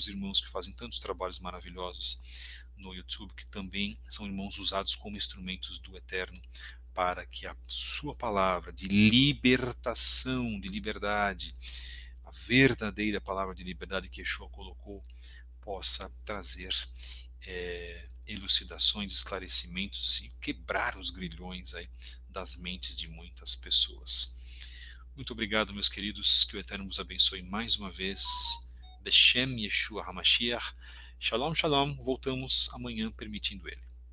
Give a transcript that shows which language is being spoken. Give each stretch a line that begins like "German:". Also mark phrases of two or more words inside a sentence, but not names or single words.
Portuguese: irmãos que fazem tantos trabalhos maravilhosos no YouTube, que também são irmãos usados como instrumentos do Eterno, para que a sua palavra de libertação, de liberdade, a verdadeira palavra de liberdade que Yeshua colocou, possa trazer elucidações, esclarecimentos e quebrar os grilhões aí das mentes de muitas pessoas. Muito obrigado, meus queridos, que o Eterno vos abençoe mais uma vez.
Hebrew: בשם ישוע המשיח. שלום, שלום.
Portuguese: Voltamos amanhã, permitindo ele.